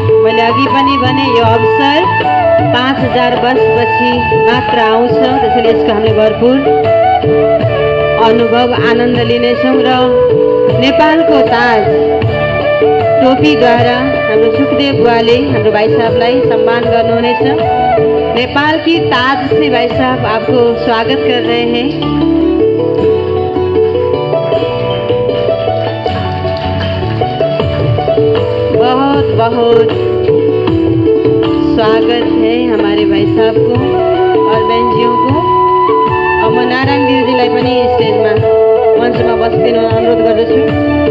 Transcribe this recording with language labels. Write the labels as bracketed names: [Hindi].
[Nepali] मैले अघि पनि भने यो अवसर 5000 वर्षपछि मात्र आउँछ, त्यसैले यसको हामीले भरपूर अनुभव आनन्द लिनेछौँ। र नेपालको ताज टोपीद्वारा हाम्रो सुखदेव बुवाले हाम्रो भाइ साहबलाई सम्मान गर्नुहुनेछ। [Hindi] नेपाल की ताज से भाई साहब आपको स्वागत कर रहे हैं। बहुत बहुत स्वागत है हमारे भाई साहब को और बहनजियों को। [Nepali] अब म नारायण दिदीलाई पनि स्टेजमा मञ्चमा बसिदिनु अनुरोध गर्दछु।